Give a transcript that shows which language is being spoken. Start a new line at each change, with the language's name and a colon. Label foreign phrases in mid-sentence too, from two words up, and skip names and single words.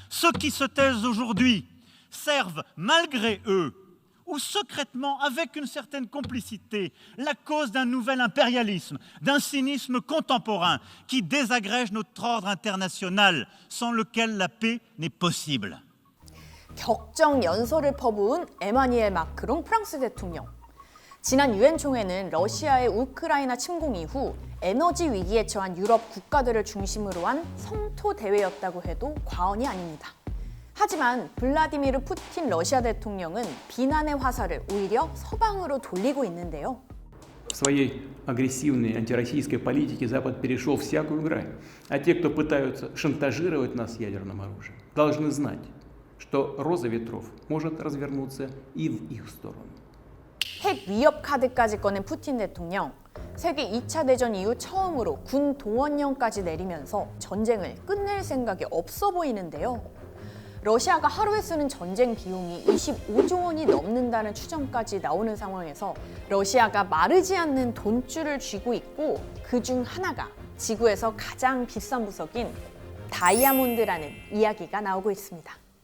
French: Ceux qui se taisent aujourd'hui servent malgré eux ou secrètement, avec une certaine complicité, la cause d'un nouvel impérialisme, d'un cynisme contemporain qui désagrège notre ordre international, sans lequel la paix n'est possible.
Korean: 격정 연설을 퍼부은 에마니엘 마크롱 프랑스 대통령. 지난 유엔 총회는 러시아의 우크라이나 침공 이후 에너지 위기에 처한 유럽 국가들을 중심으로 한 성토 대회였다고 해도 과언이 아닙니다. 하지만 블라디미르 푸틴 러시아 대통령은 비난의 화살을 오히려 서방으로 돌리고 있는데요.
Russian: В своей агрессивной антироссийской политике Запад перешел всякую грань. А те, кто пытаются шантажировать нас ядерным оружием, должны знать, что роза ветров может развернуться и в их сторону.
Korean: 핵 위협 카드까지 꺼낸 푸틴 대통령. 세계 2차 대전 이후 처음으로 군 동원령까지 내리면서 전쟁을 끝낼 생각이 없어 보이는데요. 러시아가 하루에 쓰는 전쟁 비용이 25조 원이 넘는다는 추정까지 나오는 상황에서 러시아가 마르지 않는 돈줄을 쥐고 있고 그중 하나가 지구에서 가장 비싼 부석인 다이아몬드라는 이야기가 나오고 있습니다.